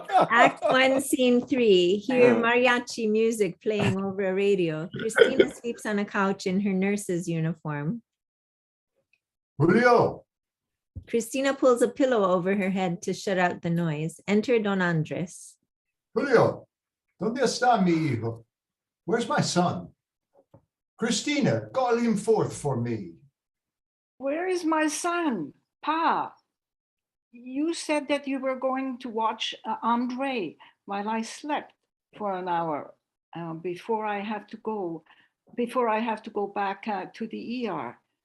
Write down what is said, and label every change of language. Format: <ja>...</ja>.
<en>Act 1, Scene 3. Hear mariachi music playing over a radio. Christina sleeps on a couch in her nurse's uniform. Julio, Christina pulls a pillow over her head to shut out the noise. Enter Don Andres.</en> <es>Julio, ¿dónde está mi hijo?</es> <en>Where's my son? Christina, call him forth for me. Where is my son? Pa, you said that you were going to watch Andre while I slept for an hour before I have to go back to the ER.</en>